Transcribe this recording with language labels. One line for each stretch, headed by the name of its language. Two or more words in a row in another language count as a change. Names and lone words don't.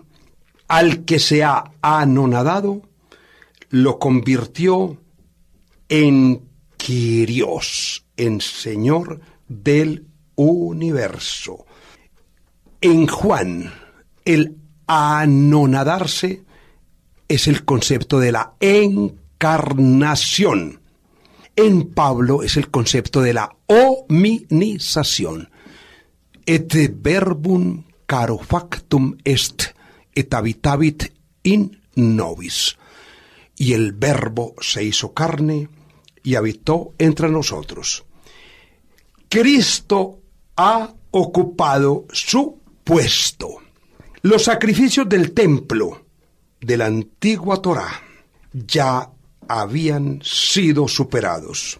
Spanish: Al que se ha anonadado, lo convirtió en Kyrios, en Señor del universo. En Juan, el anonadarse es el concepto de la encarnación. En Pablo es el concepto de la hominización.
Latin: Et verbum caro factum est, et habitavit in nobis.
Spanish: Y el verbo se hizo carne y habitó entre nosotros. Cristo ha ocupado su puesto. Los sacrificios del templo de la antigua Torá ya habían sido superados.